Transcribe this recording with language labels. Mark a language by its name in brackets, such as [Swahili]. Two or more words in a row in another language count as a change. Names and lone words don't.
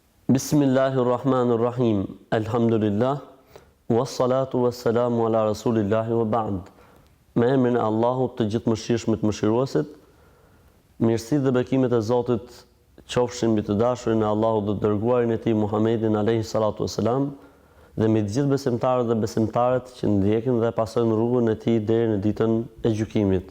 [Arabic] بسم الله الرحمن الرحيم. الحمد لله. والصلاة والسلام على رسول الله وبعد. [Albanian] Me emrin e Allahut të gjithë mëshirshmit mëshiruesit, mirësitë dhe bekimet e Zotit qofshin mbi të dashurin e Allahut dhe dërguarin e tij Muhammedin [Arabic] عليه الصلاة والسلام [Albanian] dhe mbi të gjithë besimtarët dhe besimtaret që ndjekin dhe pasojnë rrugën e tij deri në ditën e gjykimit.